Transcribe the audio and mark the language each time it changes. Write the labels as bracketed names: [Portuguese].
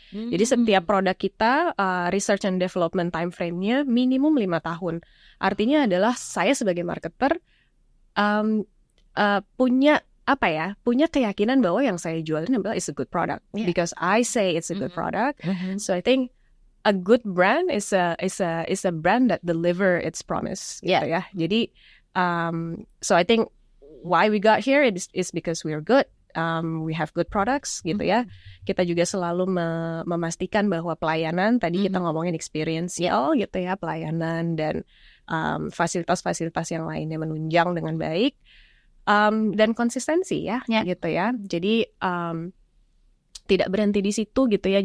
[Indonesian] Jadi setiap produk kita [English] research and development time frame-nya [Indonesian] minimum 5 tahun. Artinya adalah saya sebagai marketer punya keyakinan bahwa yang saya jualin adalah [English] is a good product because I say it's a good product. So I think a good brand is a brand that deliver its promise [Indonesian] gitu ya. Jadi [English] so I think why we got here is because we are good. We have good products [Indonesian] gitu ya. Kita juga selalu memastikan bahwa pelayanan tadi kita ngomongin experiential gitu ya, pelayanan dan fasilitas-fasilitas yang lainnya menunjang dengan baik, dan konsistensi ya gitu ya. Jadi tidak berhenti di situ gitu ya.